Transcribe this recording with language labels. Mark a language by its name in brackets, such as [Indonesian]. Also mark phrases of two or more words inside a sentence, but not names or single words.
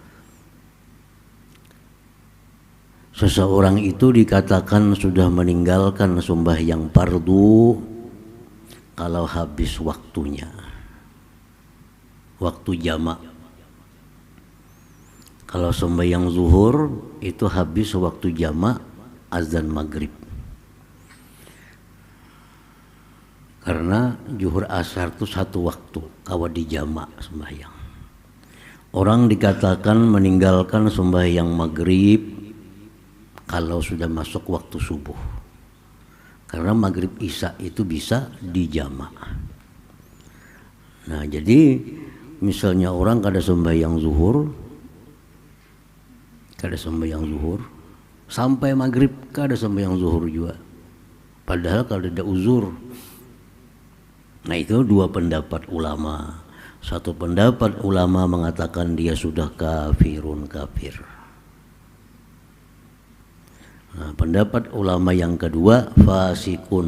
[Indonesian] Seseorang itu dikatakan sudah meninggalkan sembahyang fardu kalau habis waktunya, waktu jamak. Kalau sembahyang zuhur itu habis waktu jamak azan maghrib, karena zuhur asar itu satu waktu kawa di jamak sembahyang. Orang dikatakan meninggalkan sembahyang maghrib kalau sudah masuk waktu subuh, karena maghrib isya itu bisa dijamak. Nah jadi misalnya orang kada sembahyang zuhur sampai maghrib kada sembahyang zuhur juga, padahal kalau ada uzur. Nah itu dua pendapat ulama. Satu pendapat ulama mengatakan dia sudah kafir. Nah, pendapat ulama yang kedua fasik.